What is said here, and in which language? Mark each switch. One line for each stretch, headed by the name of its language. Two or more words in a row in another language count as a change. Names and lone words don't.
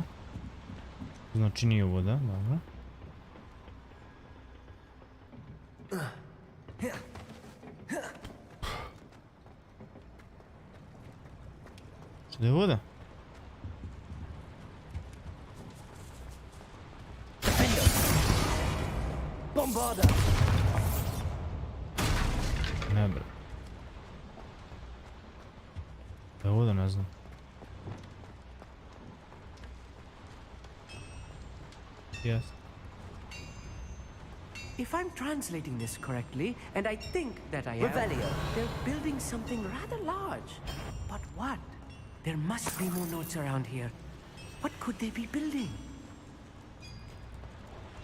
Serbian: Znači nije voda, dobro. Što je voda? Bombarda. Ne bre. Da je voda, ne znam.
English: Yes. If I'm translating this correctly, and I think that I am, Revelio. they're building something rather large. But what? There must be more notes around here. What could they be building?